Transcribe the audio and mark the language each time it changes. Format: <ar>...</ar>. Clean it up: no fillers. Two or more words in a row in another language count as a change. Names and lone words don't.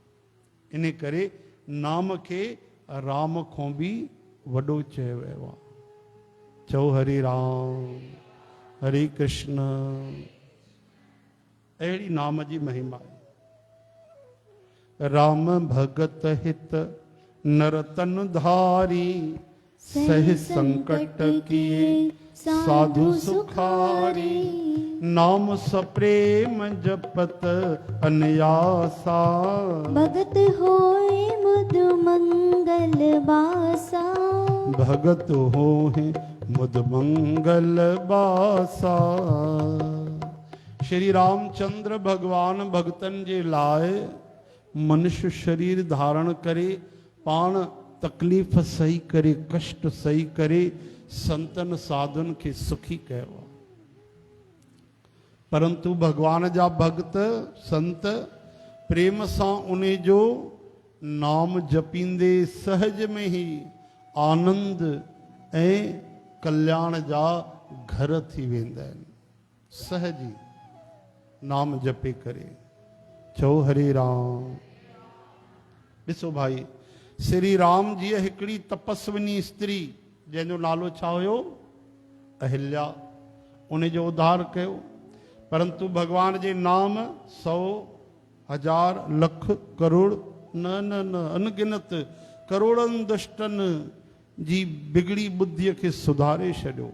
<sd>इन करे नाम खे राम खां बि वॾो चयो वियो आहे। चओ हरि राम हरे कृष्ण। अहिड़ी नाम जी महिमा आहे।</sd> <awa>राम भगत हित नरतन धारी सह संकट किए साधु सुखारी। नाम सप्रेम जपत अनयासा भगत होए मुद मंगल बासा। भगत होए मुद मंगल बासा।</awa> <sd>श्री रामचंद्र भगवान भगतन जे लाए मनुष्य शरीर धारण करे पाण तकलीफ़ सही करे कष्ट सही करे संतन साधुन खे सुखी कयो। परंतु भगवान जा भक्त संत प्रेम सां उन जो नाम जपींदे सहज में ही आनंद ऐं कल्याण जा घर थी वेंदा आहिनि। सहज ही नाम जपे करे। चओ हरे राम। ॾिसो भाई श्री राम जी हिकिड़ी तपस्विनी स्त्री जंहिंजो नालो छा हुयो अहिल्या, उन जो उद्धार कयो। परंतु भगवान जे नाम 100 1000 लख करोड़ न न न अनगिनत करोड़नि दुष्टनि जी बिगड़ी बुद्धीअ खे सुधारे छॾियो।</sd>